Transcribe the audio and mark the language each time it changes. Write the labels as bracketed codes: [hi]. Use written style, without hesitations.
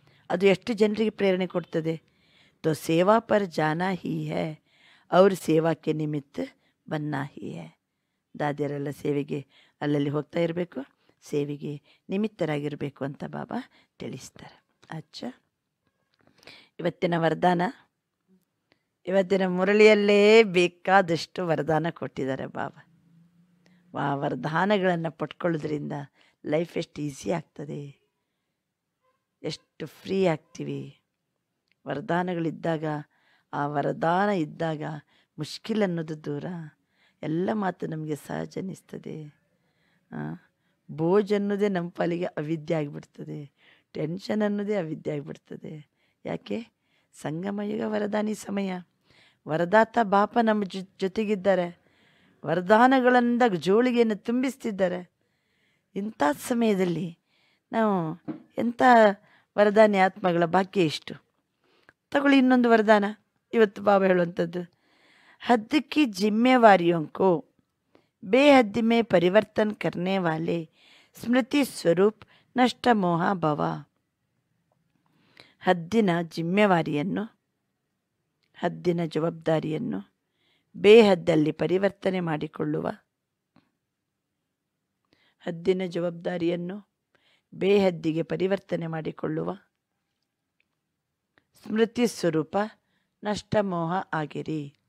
[kn] ಅದು ಎಷ್ಟು ಜನರಿಗೆ ಪ್ರೇರಣೆ ಕೊಡ್ತದೆ. [hi] तो सेवा पर जाना ही है और सेवा के निमित्त बनना ही है. [kn] ದಾದಿಯರೆಲ್ಲ ಸೇವೆಗೆ ಅಲ್ಲಲ್ಲಿ ಹೋಗ್ತಾ ಇರಬೇಕು, ಸೇವೆಗೆ ನಿಮಿತ್ತರಾಗಿರಬೇಕು ಅಂತ ಬಾಬಾ ತಿಳಿಸ್ತಾರೆ. ಅಚ್ಚಾ, ಇವತ್ತಿನ ವರದಾನ, ಇವತ್ತಿನ ಮುರಳಿಯಲ್ಲೇ ಬೇಕಾದಷ್ಟು ವರದಾನ ಕೊಟ್ಟಿದ್ದಾರೆ ಬಾಬಾ. ಆ ವರದಾನಗಳನ್ನು ಪಡ್ಕೊಳ್ಳೋದ್ರಿಂದ ಲೈಫ್ ಎಷ್ಟು ಈಸಿ ಆಗ್ತದೆ, ಎಷ್ಟು ಫ್ರೀ ಆಗ್ತೀವಿ. ವರದಾನಗಳಿದ್ದಾಗ, ಆ ವರದಾನ ಇದ್ದಾಗ ಮುಷ್ಕಿಲ್ ಅನ್ನೋದು ದೂರ, ಎಲ್ಲ ಮಾತು ನಮಗೆ ಸಹಜ ಅನ್ನಿಸ್ತದೆ. ಬೋಜ್ ಅನ್ನೋದೇ ನಮ್ಮ ಪಾಲಿಗೆ ಅವಿದ್ಯೆ ಆಗಿಬಿಡ್ತದೆ, ಟೆನ್ಷನ್ ಅನ್ನೋದೇ ಅವಿದ್ಯೆ ಆಗಿಬಿಡ್ತದೆ. ಯಾಕೆ? ಸಂಗಮಯುಗ ವರದಾನಿ ಸಮಯ, ವರದಾತ ಬಾಪ ನಮ್ಮ ಜೊತೆಗಿದ್ದಾರೆ, ವರದಾನಗಳಿಂದ ಜೋಳಿಗೆಯನ್ನು ತುಂಬಿಸ್ತಿದ್ದಾರೆ. ಇಂಥ ಸಮಯದಲ್ಲಿ ನಾವು ಎಂಥ ವರದಾನಿ ಆತ್ಮಗಳ ಭಾಗ್ಯ ಇಷ್ಟು. ತಗೊಳ್ಳಿ ಇನ್ನೊಂದು ವರದಾನ ಇವತ್ತು ಬಾಬಾ ಹೇಳುವಂಥದ್ದು. [hi] हद की जिम्मेवारियों को बेहद में परिवर्तन करने वाले स्मृति स्वरूप नष्ट मोह भव. [kn] ಹದ್ದಿನ ಜಿಮ್ಮೆವಾರಿಯನ್ನು, ಹದ್ದಿನ ಜವಾಬ್ದಾರಿಯನ್ನು ಬೇಹದ್ದಲ್ಲಿ ಪರಿವರ್ತನೆ ಮಾಡಿಕೊಳ್ಳುವ, ಹದ್ದಿನ ಜವಾಬ್ದಾರಿಯನ್ನು ಬೇಹದ್ದಿಗೆ ಪರಿವರ್ತನೆ ಮಾಡಿಕೊಳ್ಳುವ ಸ್ಮೃತಿ ಸ್ವರೂಪ ನಷ್ಟ ಮೋಹ ಆಗಿರಿ.